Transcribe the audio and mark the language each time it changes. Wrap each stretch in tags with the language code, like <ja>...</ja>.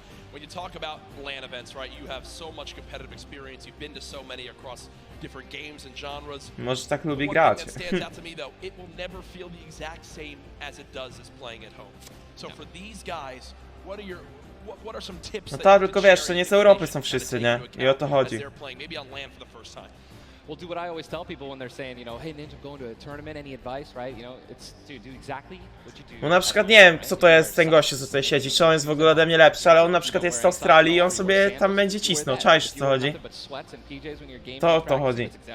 <en>When you talk about LAN events, right, you have so much competitive experience. You've been to so many across different games and genres.</en> <pl>Może tak lubi</pl> <en>One</en> <pl>grać.</pl> <en>thing that stands out to me though, it will never feel the exact same as it does as playing at home. So for these guys, what are some tips?</en> <pl>No tak, tylko wiesz, to nie z Europy są wszyscy, nie? I o to chodzi.</pl> <en>Maybe on LAN for the first time. Well, do what I always tell people when they're saying, you know, hey Ninja, I'm going to a tournament, any advice, right? You know, it's do exactly what you do.</en> <pl>No na przykład nie wiem, co to jest ten gościu, co tutaj siedzi, czy on jest w ogóle ode mnie lepszy, ale on na przykład jest z Australii i on sobie tam będzie cisnął, czaisz, co chodzi? To o to chodzi.</pl>